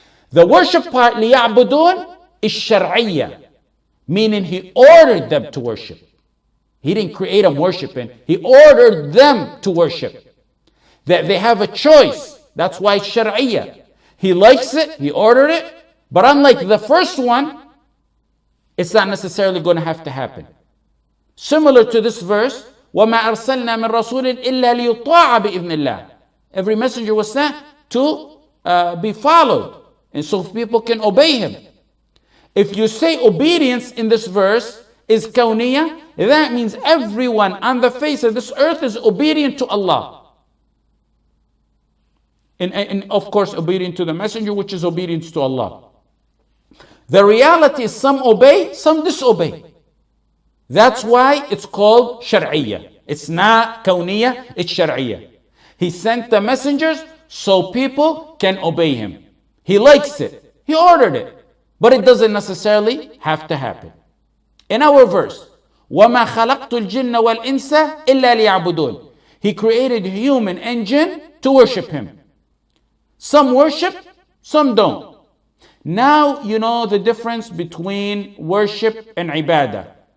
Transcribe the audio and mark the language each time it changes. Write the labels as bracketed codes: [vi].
[en] The worship part, لِيَعْبُدُونَ, is shar'iyyah, meaning He ordered them to worship. He didn't create them worshiping. He ordered them to worship. That they have a choice. That's why it's shar'iyyah. He likes it, He ordered it. But unlike the first one, it's not necessarily going to have to happen. Similar to this verse, [ar] وَمَا أَرْسَلْنَا مِن رَسُولٍ إِلَّا لِيُطَاعَ بِإِذْنِ اللَّهِ. [en] Every messenger was sent to be followed. And so people can obey him. If you say obedience in this verse is kawniyah, that means everyone on the face of this earth is obedient to Allah. And of course obedient to the messenger, which is obedience to Allah. The reality is some obey, some disobey. That's why it's called shar'iyyah. It's not kawniyah, it's shar'iyyah. He sent the messengers so people can obey Him. He likes it. He ordered it. But it doesn't necessarily have to happen. In our verse, [ar] وَمَا خَلَقْتُ الْجِنَّ وَالْإِنسَ إِلَّا لِيَعْبُدُونَ. [en] He created human and jinn to worship Him. Some worship, some don't. Now you know the difference between worship and ibadah.